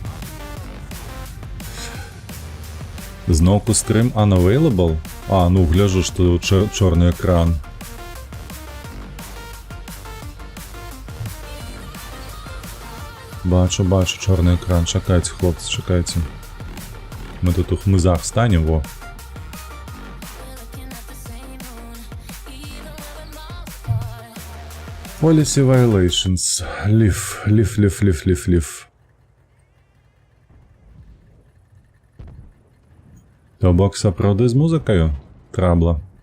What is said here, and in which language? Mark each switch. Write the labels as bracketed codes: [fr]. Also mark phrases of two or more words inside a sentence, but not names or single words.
[be] Зноўку стрым unavailable? Ну, гляжу, што чорны экран. Бачу, чорны экран, чакайце, хлопцы, чакайце. Мы тут у хмызах станем, во. [en] Policy violations. [be] Leave. То бок сапраўды з музыкаю? Трабла.